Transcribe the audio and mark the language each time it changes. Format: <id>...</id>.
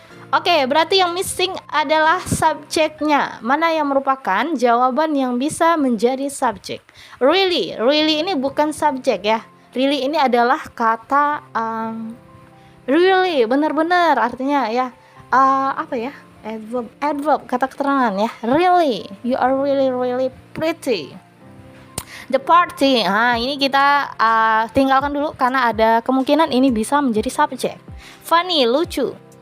<id>Oke, berarti yang missing adalah subjeknya. Mana yang merupakan jawaban yang bisa menjadi subjek? Really ini bukan subjek ya. Really ini adalah kata really, benar-benar artinya ya apa ya, adverb kata keterangan ya.</id> <en>Really, you are really pretty. The party,</en> <id>ini kita tinggalkan dulu karena ada kemungkinan ini bisa menjadi subjek. Funny, lucu.</id>